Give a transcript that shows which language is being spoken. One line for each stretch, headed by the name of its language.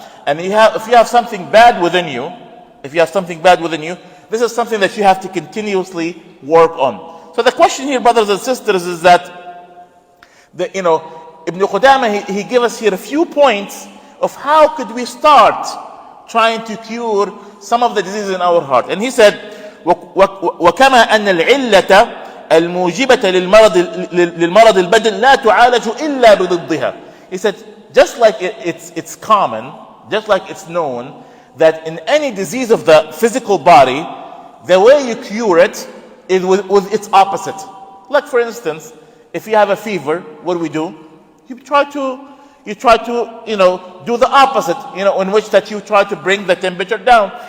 English: And if you have something bad within you, this is something that you have to continuously work on. So the question here, brothers and sisters, is that Ibn Qudamah, he gave us here a few points of how could we start trying to cure some of the diseases in our heart. And he said,
Arabic: وكما أن العلة الموجبة للمرض البدن لا تعالج إلا بضدها.
English: He said, just like it's common, just like it's known, that in any disease of the physical body, the way you cure it is with its opposite. Like for instance, if you have a fever, what do? You try to do the opposite, in which that you try to bring the temperature down.